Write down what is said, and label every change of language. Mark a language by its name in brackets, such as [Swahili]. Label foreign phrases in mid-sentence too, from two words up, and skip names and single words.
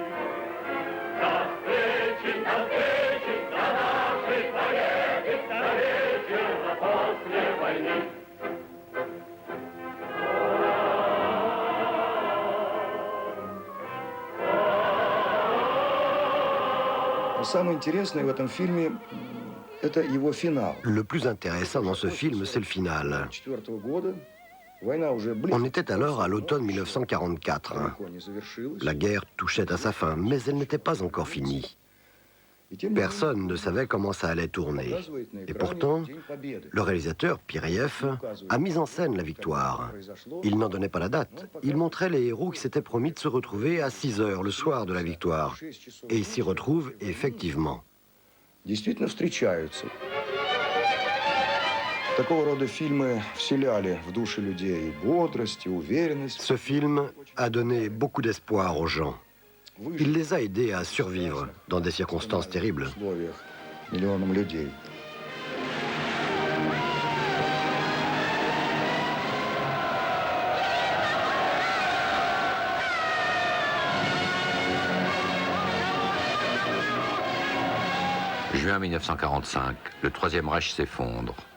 [Russian] До встречи, до нашей победы, до вечера после войны. Самое интересное в этом фильме – это его финал. [French] Le plus intéressant dans ce film, c'est le final. [Russian] 1944 года. Война уже близко. [French] On était alors à l'automne 1944. La guerre touchait à sa fin, mais elle n'était pas encore finie. Personne ne savait comment ça allait tourner. Et pourtant, le réalisateur, Pyriev, a mis en scène la victoire. Il n'en donnait pas la date. Il montrait les héros qui s'étaient promis de se retrouver à 6 heures le soir de la victoire. Et ils s'y retrouvent effectivement. [Russian] Действительно встречаются. Такого рода фильмы вселяли в души людей бодрость и уверенность. [French] Ce film a donné beaucoup d'espoir aux gens. Il les a aidés à survivre dans des circonstances terribles. [Russian] Миллионам людей. [French] Juin 1945, le Troisième Reich s'effondre.